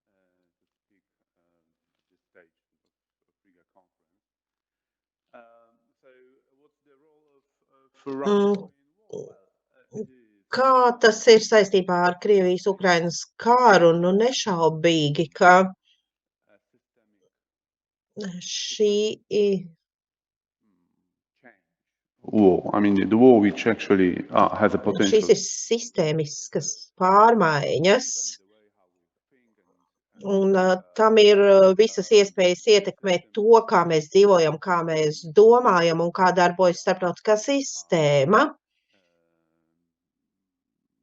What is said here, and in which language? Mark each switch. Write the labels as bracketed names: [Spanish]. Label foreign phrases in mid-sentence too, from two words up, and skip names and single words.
[Latvian] Kā tas ir saistībā ar Krievijas-Ukrainas kāru? Nu, nešaubīgi, ka šī war. [English] I mean, the war which actually has a potential. [Latvian] Šīs ir sistēmiskas pārmaiņas, un tam ir visas iespējas ietekmēt to, kā mēs dzīvojam, kā mēs domājam un kā darbojas starptautiskā sistēma.